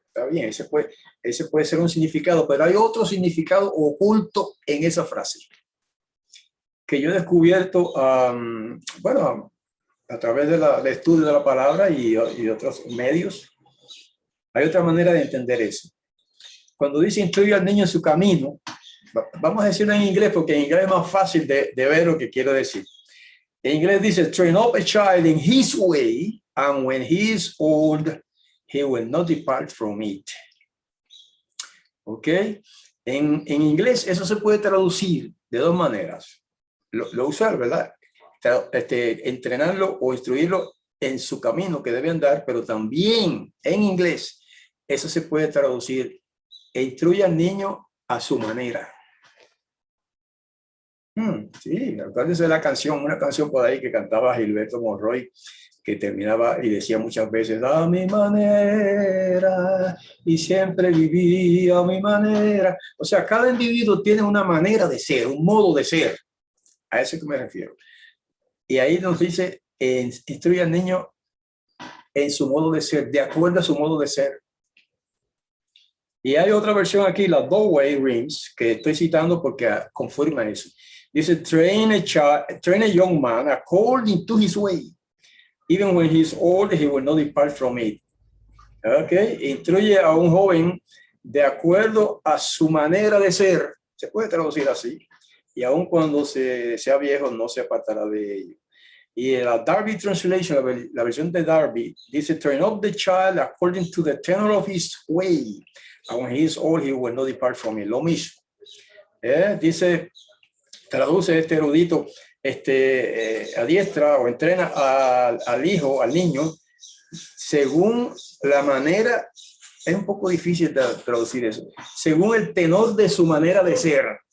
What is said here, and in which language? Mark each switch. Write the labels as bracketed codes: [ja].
[es] Está bien, ese puede ser un significado, pero hay otro significado oculto en esa frase que yo he descubierto, bueno, a través del estudio de la palabra y otros medios. Hay otra manera de entender eso. Cuando dice instruye al niño en su camino, vamos a decirlo en inglés porque en inglés es más fácil de ver lo que quiero decir. En inglés dice, [en] train up a child in his way, and when he is old, he will not depart from it. [es] ¿Ok? En inglés eso se puede traducir de 2 maneras. Lo usual, ¿verdad? Entrenarlo o instruirlo en su camino que debe andar, pero también en inglés eso se puede traducir e instruye al niño a su manera. Sí, acuérdense de la canción, una canción por ahí que cantaba Gilberto Monroy, que terminaba y decía muchas veces, a mi manera, y siempre viví a mi manera. O sea, cada individuo tiene una manera de ser, un modo de ser. A eso que me refiero. Y ahí nos dice, instruye al niño en su modo de ser, de acuerdo a su modo de ser. Y hay otra versión aquí, la Douay Rheims, que estoy citando porque confirma eso. [en] Dice, train a young man according to his way. Even when he is old, he will not depart from it. Okay. [es] Instruye a un joven de acuerdo a su manera de ser. Se puede traducir así. Y aun cuando sea viejo, no se apartará de ello. Y la Darby Translation, la versión de Darby, dice, [en] train up the child according to the tenor of his way. And when he is old, he will not depart from it. [es] Lo mismo. Dice, traduce este erudito, adiestra o entrena al hijo, al niño, según la manera, es un poco difícil de traducir eso, según el tenor de su manera de ser.